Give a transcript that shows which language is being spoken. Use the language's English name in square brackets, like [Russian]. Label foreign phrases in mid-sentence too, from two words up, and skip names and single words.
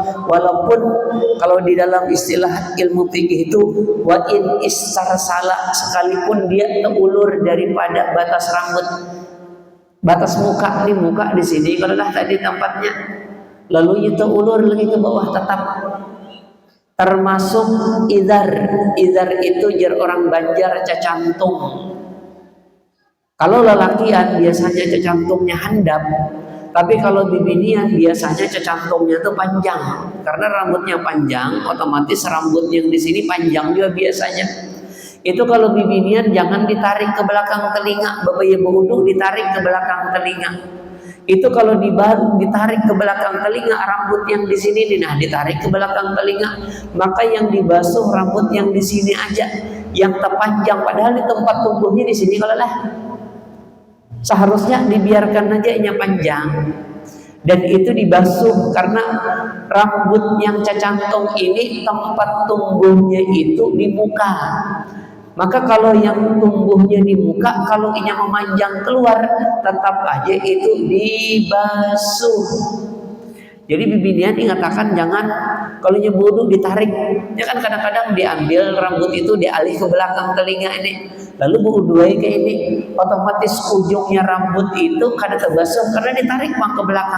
[Indonesian] Walaupun kalau di dalam istilah ilmu fikih itu [Arabic] وإن استرسل, [Indonesian] sekalipun dia terulur daripada batas rambut, batas muka, ini muka di sini kalau dah tadi tempatnya, lalu itu ulur lagi ke bawah tetap. [Banjar] Termasuk idar itu jar orang Banjar cacantung. Kalau lelakian biasanya cecantungnya handap, tapi kalau bibinian biasanya cecantungnya itu panjang. [Indonesian] Karena rambutnya panjang, otomatis rambut yang di sini panjang juga biasanya. Itu kalau bibinian jangan ditarik ke belakang telinga, bapak ibu wudu ditarik ke belakang telinga. Itu kalau ditarik ke belakang telinga, rambut yang di sini nih, nah ditarik ke belakang telinga, maka yang dibasuh rambut yang di sini aja, yang terpanjang, padahal di tempat tumbuhnya di sini kalau lah. Seharusnya dibiarkan aja nya panjang dan itu dibasuh, karena rambut yang cacantung ini tempat tumbuhnya itu di muka. Maka kalau yang tumbuhnya di muka, [Banjar] kalau inya memanjang keluar, tetap aja itu dibasuh. [Indonesian] Jadi bibinian dikatakan jangan kalau nyebudu ditarik. Ya kan kadang-kadang diambil rambut itu dialih ke belakang telinga ini. [Banjar] Lalu buuduai ke ini, otomatis ujungnya rambut itu kada terbasuh karena ditarik bang ke belakang.